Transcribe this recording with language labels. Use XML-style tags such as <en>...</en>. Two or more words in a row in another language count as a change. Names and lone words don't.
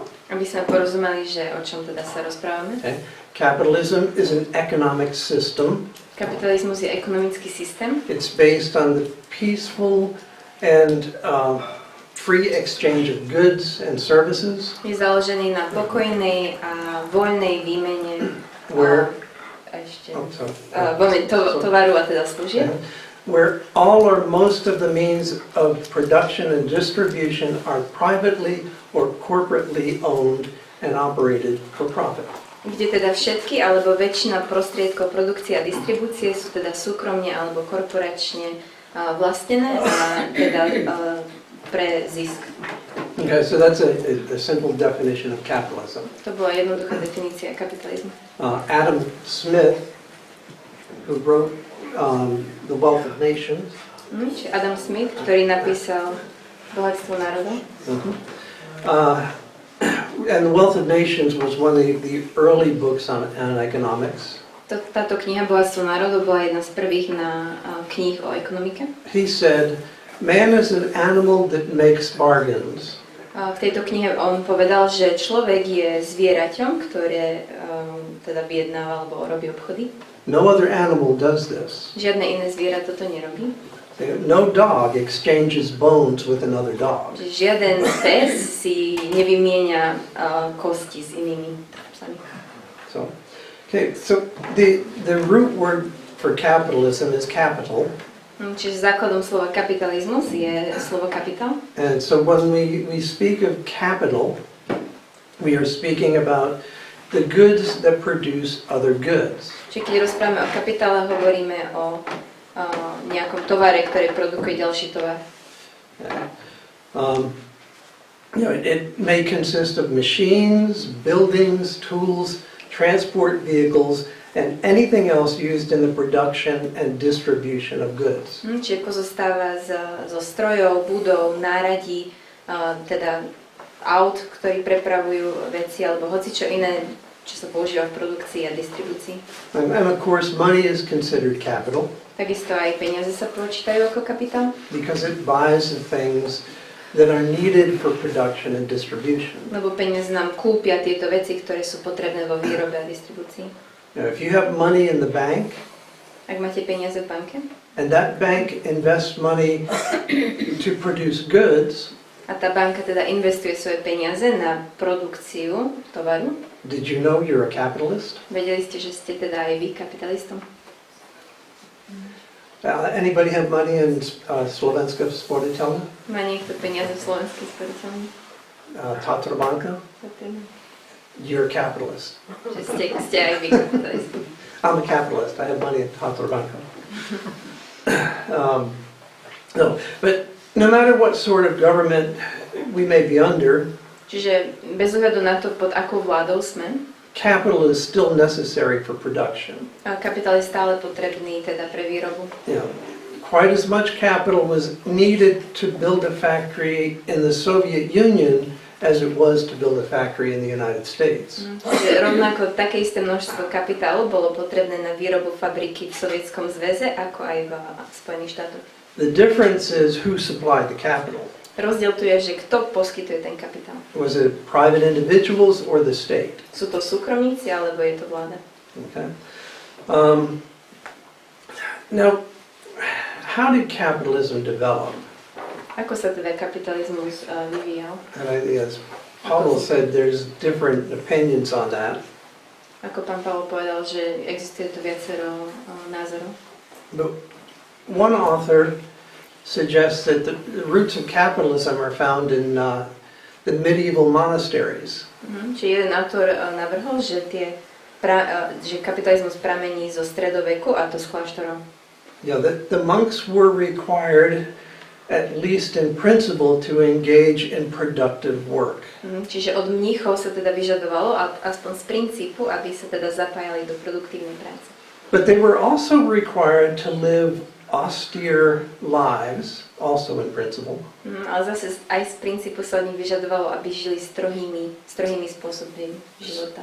<sk>Aby sme porozumeli, že o čom teda sa rozprávame.</sk> <en>Okay? Capitalism is an economic system.</en> <sk>Kapitalizmus je ekonomický systém.</sk> <en>It's based on the peaceful and free exchange of goods and services.</en> <sk>Je založený na pokojnej a voľnej výmene tovaru a teda služieb.</sk> <en>Where all or most of the means of production and distribution are privately or corporately owned and operated for profit.</en> <sk>Kde teda všetky alebo väčšina prostriedkov produkcie a distribúcie sú teda súkromne alebo korporačne vlastnené a teda pre zisk.</sk> <en>Okay, so that's a simple definition of capitalism.</en> <sk>To bola jednoduchá definícia kapitalizmu.</sk> <en>Adam Smith, who wrote The Wealth of Nations,</en> <sk>Čiže Adam Smith, ktorý napísal Bohatstvo národov.</sk> <en>And The Wealth of Nations was one of the early books on economics.</en> <sk>Táto kniha Bohatstvo národov bola jedna z prvých kníh o ekonomike.</sk> <en>He said, man is an animal that makes bargains.</en> <sk>V tejto knihe on povedal, že človek je zvieraťom, ktoré teda vyjednáva alebo robí obchody.</sk> <en>No other animal does this.</en> <sk>Žiadne iné zviera toto nerobí.</sk> <en>No dog exchanges bones with another dog.</en> <sk>Žiaden pes si nevymieňa kosti s inými psami.</sk> <en>So the root word for capitalism is capital.</en> <sk>Čiže základom slova kapitalizmus je slovo kapitál.</sk> <en>And so when we speak of capital, we are speaking about the goods that produce other goods.</en> <sk>Čiže keď rozprávame o kapitále, hovoríme o nejakom tovare, ktorý produkuje ďalší tovar.</sk> <en>It may consist of machines, buildings, tools, transport vehicles, and anything else used in the production and distribution of goods.</en> <sk>Čiže pozostáva zo strojov, budov, náradí, teda aut, ktorí prepravujú veci, alebo hocičo iné, čo sa používa v produkcii a distribúcii.</sk> <en>And of course, money is considered capital.</en> <sk>Takisto aj peniaze sa počítajú ako kapitál.</sk> <en>Because it buys the things that are needed for production and distribution.</en> <sk>Lebo peniaze nám kúpia tieto veci, ktoré sú potrebné vo výrobe a distribúcii.</sk> <en>Now, if you have money in the bank,</en> <sk>Ak máte peniaze v banke</sk> <en>and that bank invests money to produce goods,</en> <sk>a tá banka teda investuje svoje peniaze na produkciu tovaru,</sk> <en>did you know you're a capitalist?</en> <sk>vedeli ste, že ste teda aj vy kapitalistom?</sk> <en>Anybody have money in Slovenska sporiteľne?</en> <sk>Má niekto peniaze v slovenskej sporiteľni?</sk> <en>Tatra banka? You're a capitalist.</en> <sk>Že ste aj vy kapitalisti.</sk> <en>I'm a capitalist. I have money in Tatra banka. No, but no matter what sort of government we may be under,</en> <sk>Čiže bez ohľadu na to, pod akou vládou sme,</sk> <en>capital is still necessary for production.</en> <sk>kapitál je stále potrebný teda pre výrobu.</sk> <en>You know, quite as much capital was needed to build a factory in the Soviet Union as it was to build a factory in the United States.</en> <sk>Čiže rovnako také isté množstvo kapitálu bolo potrebné na výrobu fabriky v Sovietskom zväze, ako aj v Spojených štátoch.</sk> <en>The difference is who supplied the capital.</en> <sk>Rozdiel tu je, že kto poskytuje ten kapitál.</sk> <en>Was it private individuals or the state?</en> <sk>Sú to súkromníci, alebo je to vláda?</sk> <en>Okay. Now, how did capitalism develop?</en> <sk>Ako sa teda kapitalizmus vyvíjal?</sk> <en>And as Paul said, there's different opinions on that.</en> <sk>Ako pán Pavol povedal, že existuje tu viacero názorov.</sk> <en>But one author suggests that the roots of capitalism are found in the medieval monasteries.</en> <sk>Čiže jeden autor navrhol, že, že kapitalizmus pramení zo stredoveku, a to z kláštorov.</sk> <en>Yeah, the monks were required, at least in principle, to engage in productive work.</en> <sk>Čiže od mníchov sa teda vyžadovalo, aspoň z princípu, aby sa teda zapájali do produktívnej práce.</sk> <en>But they were also required to live austere lives, also in principle.</en> <sk>Ale zase aj z princípu sa od nich vyžadovalo, aby žili strohými spôsobmi života.</sk>